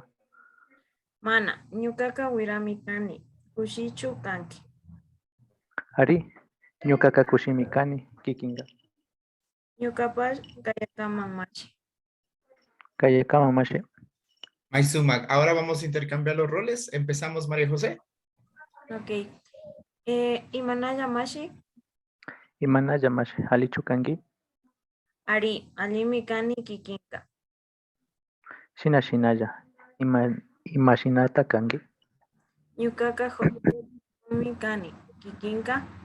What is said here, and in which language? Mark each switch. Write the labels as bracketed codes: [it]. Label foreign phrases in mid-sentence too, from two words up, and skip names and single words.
[qu] Mana, Ñukaka Wirami Kani, Kushichu Kanki, Ari, Ñukaka Kushimi Kani Kikinga, Ñukapash Kayakaman Machi. Kayakaman Mashi, Maizumak, [es] ahora vamos a intercambiar los roles. Empezamos, María José. [qu] Ok. Imanayamashi, Imanayamashi, Alichu Kangi, Ari, Alimi Kani Kikinka, Shinaya, Imashinata Kangi, Ñukaka Hatumi Kani Kikinka,